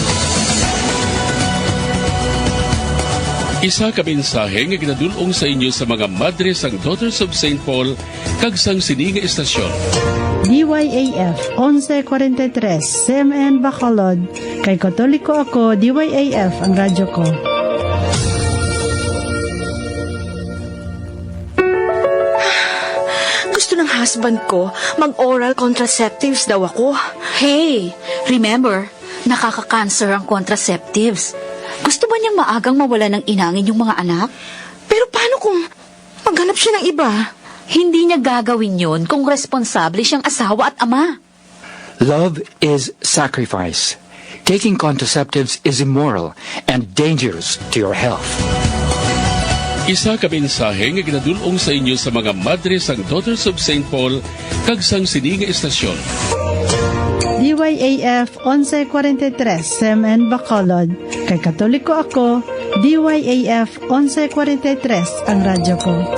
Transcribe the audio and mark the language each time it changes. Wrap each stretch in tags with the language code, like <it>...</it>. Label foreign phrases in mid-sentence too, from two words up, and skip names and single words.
<hil>Isa ka mensahe nga ginadulong sa inyo sa mga madre sang Daughters of St. Paul kag sang sininga estasyon. DYAF 1143 SMN Bacolod. Kay Katoliko ako, DYAF ang radyo ko.</hil> <tl>Gusto ng husband ko, mag-</tl> <en>oral contraceptives</en> <tl>daw ako.</tl> <en>Hey, remember,</en> <tl>nakaka-cancer ang contraceptives. Gusto ba niyang maagang mawala ng inangin yung mga anak? Pero paano kung maghanap siya ng iba? Hindi niya gagawin yun kung responsable siyang asawa at ama.</tl> <en>Love is sacrifice. Taking contraceptives is immoral and dangerous to your health.</en> <hil>Isa ka mensahe nga ginadulong sa inyo sa mga madre sang Daughters of St. Paul kag sang sininga estasyon. DYAF 1143 SMN Bacolod. Kay Katoliko ako, DYAF 1143 ang radyo ko.</hil>